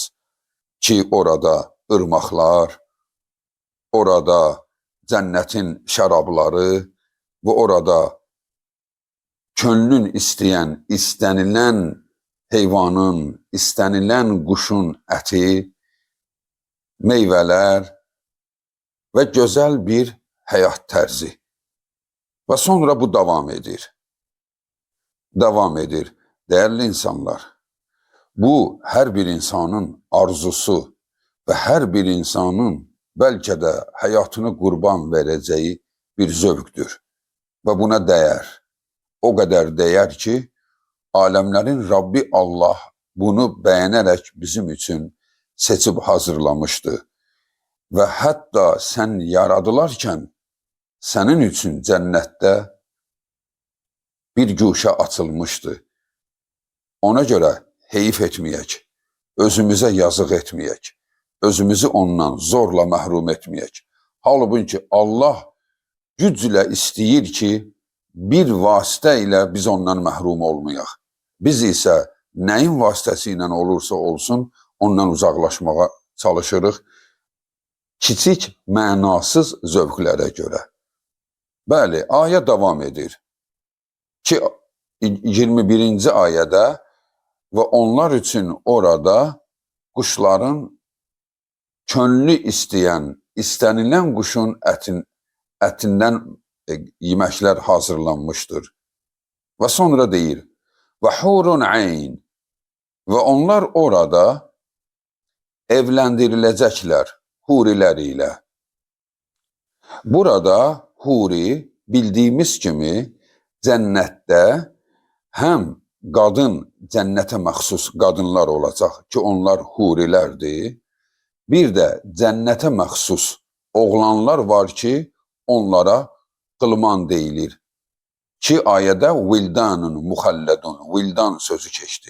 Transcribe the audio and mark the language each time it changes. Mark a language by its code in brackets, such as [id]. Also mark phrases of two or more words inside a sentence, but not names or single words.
[az] Ki, orada ırmaqlar, orada cənnətin şərabları və orada könlün istəyən, istənilən heyvanın, istənilən quşun əti, meyvələr və gözəl bir həyat tərzi. Və sonra bu davam edir. Davam edir. [tr] Değerli insanlar, bu her bir insanın arzusu ve her bir insanın belki de hayatını kurban vereceği bir zövqdür. Ve buna değer. O kadar değer ki, alemlerin Rabbi Allah bunu beğenerek bizim için seçip hazırlamıştı. Ve hatta sen yaradılarken senin için cennette bir guşa açılmıştı. [az] Ona görə heyif etməyək, özümüzə yazıq etməyək, özümüzü ondan zorla məhrum etməyək. Halbuki Allah güclə istəyir ki, bir vasitə ilə biz ondan məhrum olmayaq. Biz isə nəyin vasitəsi ilə olursa olsun, ondan uzaqlaşmağa çalışırıq, kiçik, mənasız zövqlərə görə. Bəli, ayə davam edir ki, 21. [tr] ayədə ve onlar için orada kuşların könlü isteyen, istenilen kuşun ətindən yeməklər hazırlanmıştır. Ve sonra deyir, [ar] وحور عين, [tr] ve onlar orada evlendirilecekler huriler ile. Burada huri bildiğimiz kimi cennette hem [az] qadın cənnətə məxsus qadınlar olacaq ki, onlar hurilərdir. Bir də cənnətə məxsus oğlanlar var ki, onlara qılman deyilir. Ki, ayədə [ar] ولدان مخلدون, [az] vildan sözü keçdi.